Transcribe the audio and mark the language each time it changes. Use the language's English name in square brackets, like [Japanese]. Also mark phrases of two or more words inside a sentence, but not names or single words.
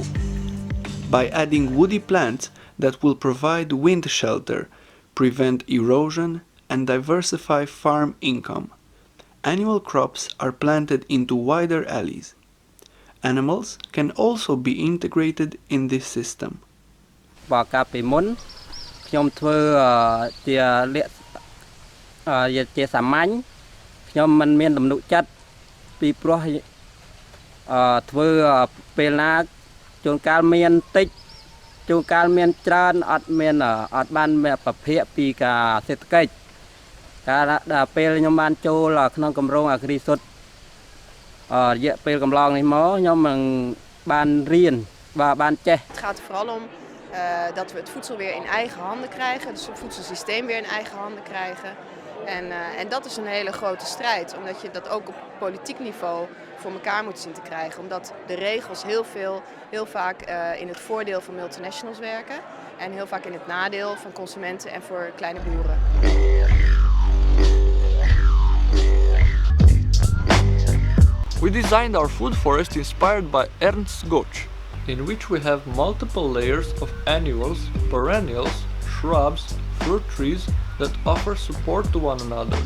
[English] By adding woody plants that will provide wind shelter, prevent erosion, and diversify farm income, annual crops are planted into wider alleys. Animals can also be integrated in this system. [Khmer] បើកាលពីមុនខ្ញុំធ្វើជាសាមញ្ញខ្ញុំមិនមានទំនុកចិត្តពីព្រោះធ្វើពេលណាជួនកាលមានតិចជួនកាលមានច្រើនអត់បានប្រភេទពីការសេដ្ឋកិច្ច ការដល់ពេលខ្ញុំបានចូលក្នុងគម្រោង AgriSud រយៈពេលកន្លងនេះមកខ្ញុំនឹងបានរៀនបានចេះ [Dutch] Het gaat er vooral om dat we het voedsel weer in eigen handen krijgen, dus het voedselsysteem weer in eigen handen krijgen. En dat is een hele grote strijd, omdat je dat ook op politiek niveau voor elkaar moet zien te krijgen. Omdat de regels heel vaak in het voordeel van multinationals werken en heel vaak in het nadeel van consumenten en voor kleine boeren. [English] We designed our food forest inspired by Ernst Götsch, in which we have multiple layers of annuals, perennials, shrubs, fruit trees that offer support to one another.